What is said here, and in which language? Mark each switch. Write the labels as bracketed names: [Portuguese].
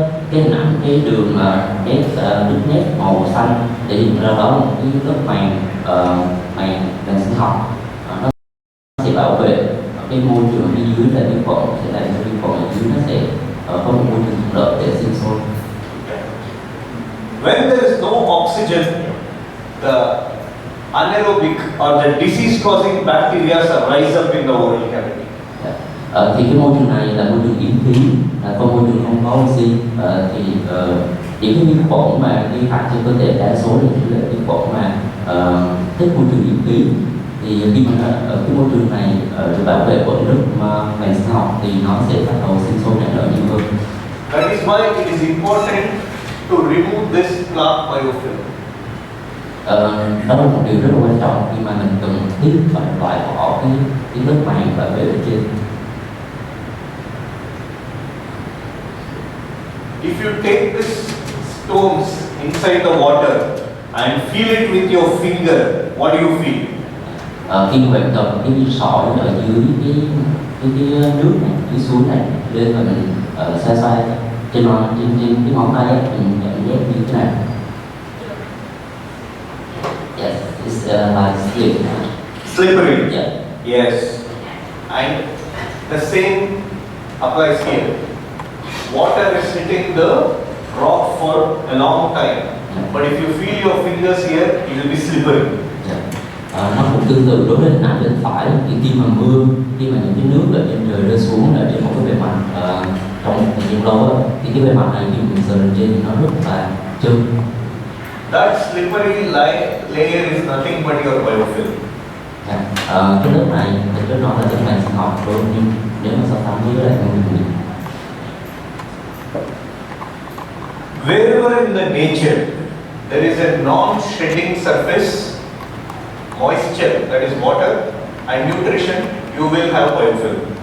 [Vietnamese] Cái nặng cái đường nét nước nét màu xanh để hiện ra đó là một cái lớp màng sinh học, nó sẽ bảo vệ cái môi trường phía dưới là vi khuẩn, sẽ làm cho vi khuẩn ở dưới nó sẽ có một môi trường thuận lợi để sinh sôi. [English] When there is no oxygen, the anaerobic or the disease-causing bacteria rise up in the oral cavity. [Vietnamese] Thì cái môi trường này là môi trường yếm khí, là môi trường không có oxy, thì những cái vi khuẩn mà gây hại cho cơ thể đa số là những vi khuẩn mà thích môi trường nhiễm khí. Thì khi mà ở cái môi trường này được bảo vệ bởi lớp màng sinh học thì nó sẽ bắt đầu sinh sôi nảy nở nhiều hơn. [English] That is why it is important to remove this plaque biofilm. [Vietnamese] Đó là một điều rất là quan trọng khi mà mình cần thiết phải loại bỏ cái lớp màng bảo vệ ở trên. [English] If you take these stones inside the water and feel it with your finger, what do you feel? [Vietnamese] Khi mà bạn cầm cái viên sỏi ở dưới cái nước này, dưới suối này lên và mình xoay trên cái ngón tay ấy, mình cảm giác như thế này. [English] Yes, it's like slippery. Slippery. Yeah. Yes. And the same applies here. Water is hitting the rock for a long time, but if you feel your fingers here, it will be slippery. [Vietnamese] Nó cũng tương tự đối với hình ảnh bên phải, thì khi mà mưa, khi mà những cái nước ở trên trời rơi xuống ở trên một cái bề mặt trong một thời gian lâu thì cái bề mặt này khi mình sờ lên trên thì nó rất là trơn. [English] That slippery layer is nothing but your biofilm. [Vietnamese] Cái lớp này thực chất nó là lớp màng sinh học luôn, nhưng nếu mà so sánh với lại mình [English] wherever in the nature there is a non-shedding surface, moisture, that is water, and nutrition, you will have biofilm.